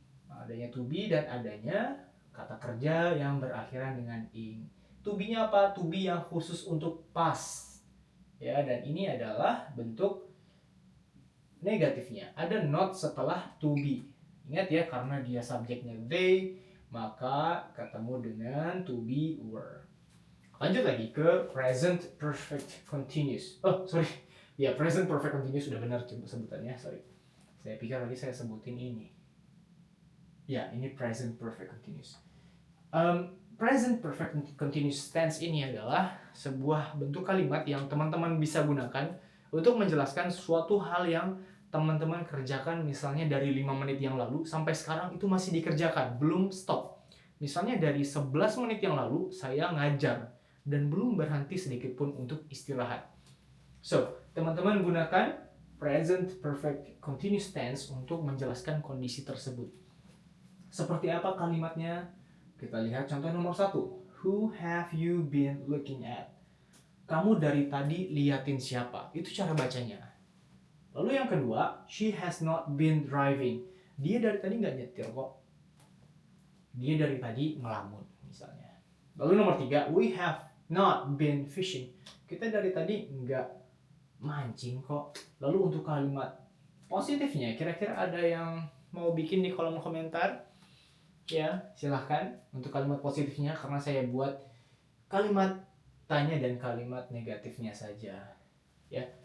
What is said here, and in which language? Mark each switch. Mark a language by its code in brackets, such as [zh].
[id] Adanya to be dan adanya kata kerja yang berakhiran dengan ing. To be-nya apa? To be yang khusus untuk past. Ya, dan ini adalah bentuk negatifnya. Ada not setelah to be. Ingat ya, karena dia subjeknya they, maka ketemu dengan to be were. Lanjut lagi ke present perfect continuous. Oh, sorry. Ya, present perfect continuous sudah benar sebutannya, sorry. Saya pikir tadi saya sebutin ini. Ya, ini present perfect continuous. Present perfect continuous tense ini adalah sebuah bentuk kalimat yang teman-teman bisa gunakan untuk menjelaskan suatu hal yang teman-teman kerjakan misalnya dari 5 menit yang lalu sampai sekarang itu masih dikerjakan, belum stop. Misalnya dari 11 menit yang lalu saya ngajar dan belum berhenti sedikit pun untuk istirahat. So, teman-teman gunakan present perfect continuous tense untuk menjelaskan kondisi tersebut. Seperti apa kalimatnya? Kita lihat contoh nomor 1. [en] Who have you been looking at? [id] Kamu dari tadi liatin siapa? Itu cara bacanya. Lalu yang kedua, [en] she has not been driving. [id] Dia dari tadi nggak nyetir kok. Dia dari tadi ngelamun misalnya. Lalu nomor 3, [en] we have not been fishing. [id] Kita dari tadi nggak mancing kok. Lalu untuk kalimat positifnya, kira-kira ada yang mau bikin di kolom komentar? Ya, silahkan untuk kalimat positifnya, karena saya buat kalimat tanya dan kalimat negatifnya saja. Ya.